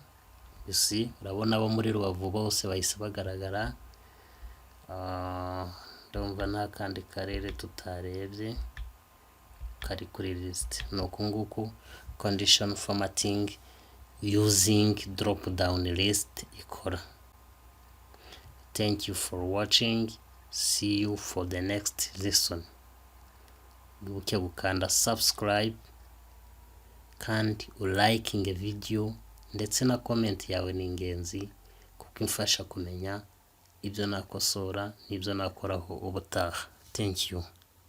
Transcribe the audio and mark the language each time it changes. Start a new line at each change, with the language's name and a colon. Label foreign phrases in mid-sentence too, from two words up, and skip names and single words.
Kinyarwanda: Urabona abo muri Rubavu bose bahise bagaragara. Ndumva nta kandi karere tutarebye kari kuri list. Nuko nguko
English: condition formatting using drop down list ikora. Thank you for watching. See you for the next lesson.
Kinyarwanda: Wibuke gukanda subscribe kandi
English: liking video,
Kinyarwanda: ndetse na comment yawe ni ingenzi kuko imfasha kumenya ibyo nakosora n'ibyo nakoraho ubutaha.
English: Thank you.